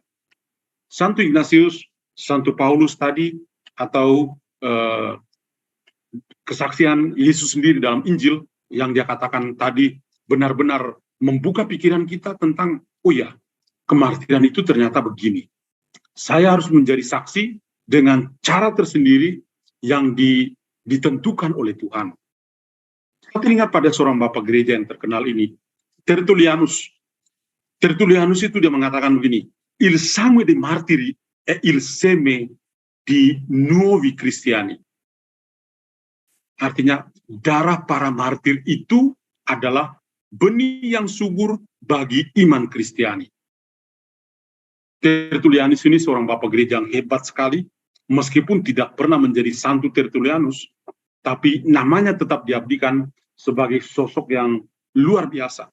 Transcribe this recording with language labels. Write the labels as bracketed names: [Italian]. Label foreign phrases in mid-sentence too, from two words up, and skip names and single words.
[Indonesian] Santo Ignatius, Santo Paulus tadi, atau kesaksian Yesus sendiri dalam Injil, yang dia katakan tadi benar-benar membuka pikiran kita tentang, oh ya, kemartiran itu ternyata begini. Saya harus menjadi saksi dengan cara tersendiri yang ditentukan oleh Tuhan. Saya teringat pada seorang bapak gereja yang terkenal ini, Tertullianus. Tertullianus itu dia mengatakan begini, [Italian] il sangue dei martiri è il seme di nuovi cristiani. [Indonesian] Artinya, darah para martir itu adalah benih yang subur bagi iman Kristiani. Tertullianus ini seorang bapak gereja yang hebat sekali, meskipun tidak pernah menjadi Santo Tertullianus, tapi namanya tetap diabdikan sebagai sosok yang luar biasa.